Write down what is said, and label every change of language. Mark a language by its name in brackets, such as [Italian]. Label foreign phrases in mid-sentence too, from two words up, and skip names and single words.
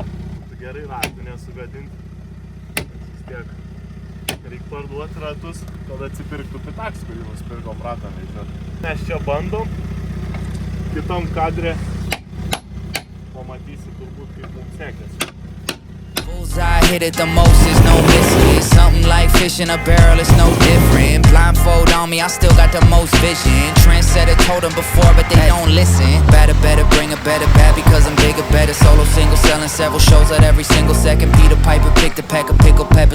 [Lithuanian] Gerai ratų nesugadinti. Vis tiek reik parduoti ratus, kad atsipirktų Pitaks, kurį nusipirkom ratą vežioti. Mes čia bandom. Kitam kadre pamatysi turbūt, kaip mums sekėsi. [English] I hit it the most, there's no missing. It's something like fish in a barrel, it's no different. Blindfold on me, I still got the most vision. Trendsetter told them before, but they don't listen. Better, bring a better bad because I'm bigger, better. Solo, single, selling several shows out every single second. Peter Piper picked a pack of pickled peppers.